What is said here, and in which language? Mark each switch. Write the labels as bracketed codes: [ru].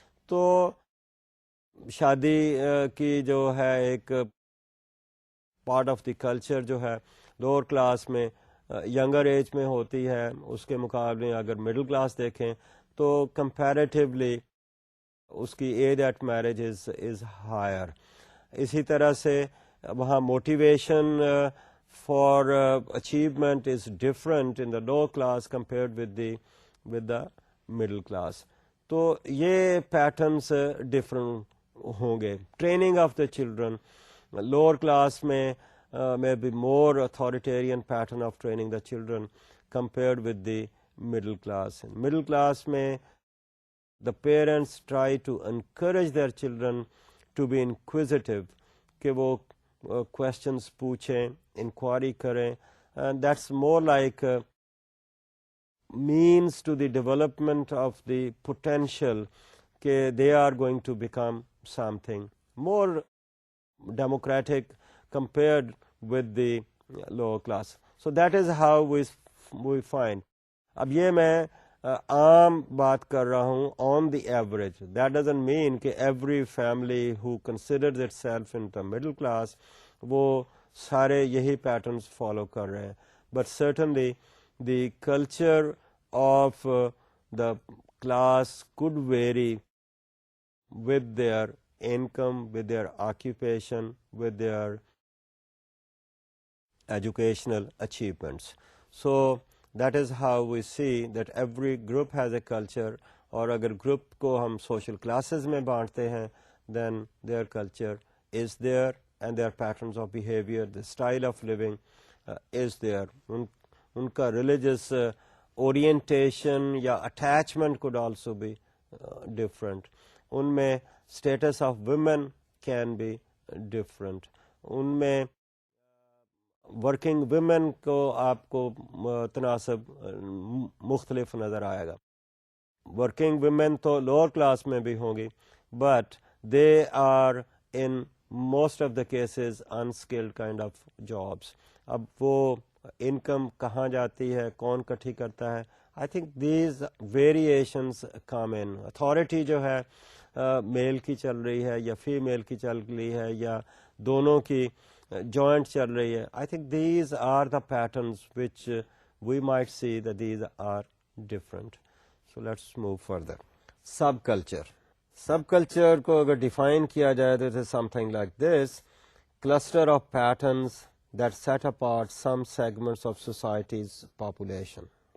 [ur] تو شادی کی جو ہے ایک پارٹ آف دی کلچر جو ہے لوور کلاس میں ینگر ایج میں ہوتی ہے, اس کے مقابلے اگر مڈل کلاس دیکھیں تو کمپیریٹیولی اس کی [en] Age at marriage is higher. [ur] اسی طرح سے وہاں [en] Motivation for achievement is different in the lower class compared with the middle class. [ur] تو یہ پیٹرنس ڈفرنٹ ہوں گے. [en] Training of the children lower class میں may be more authoritarian pattern of training the children compared with the middle class. In middle class میں the parents try to encourage their children to be inquisitive, [ur] کہ وہ questions پوچھیں, [en] Inquiry کریں, and that's more like means to the development of the potential کہ they are going to become something more democratic compared with the lower class. So that is how we find. [ur] اب یہ میں عام بات کر رہا ہوں [en] on the average. That doesn't mean کہ every family who considers itself in the middle class [ur] وہ سارے یہی پیٹرنس فالو کر رہے ہیں. [en] But certainly the culture of the class could vary with their income, with their occupation, with their educational achievements. So that is how we see that every group has a culture. [ur] اور اگر group کو ہم social classes میں بانٹتے ہیں [en] then their culture is there and their patterns of behavior, the style of living is there. ان کا religious orientation یا attachment could also be different. ان میں status of women can be different. [ur] ان میں working women کو آپ کو تناسب مختلف نظر آئے گا. ورکنگ ویمن تو لوور کلاس میں بھی ہوں گی, [en] But they are in most of the cases unskilled kind of jobs. [ur] اب وہ انکم کہاں جاتی ہے, کون کٹھی کرتا ہے, [en] I think these variations come in. [ur] Authority جو ہے میل کی چل رہی ہے یا فیمیل کی چل رہی ہے یا دونوں کی جوائنٹ چل رہی ہے. [en] I think these are the patterns which we might see that these are different. So let's move further. Subculture. [ur] Subculture کو اگر ڈیفائن کیا جائے تو [en] it is something like this: cluster of patterns that set apart some segments of society's population.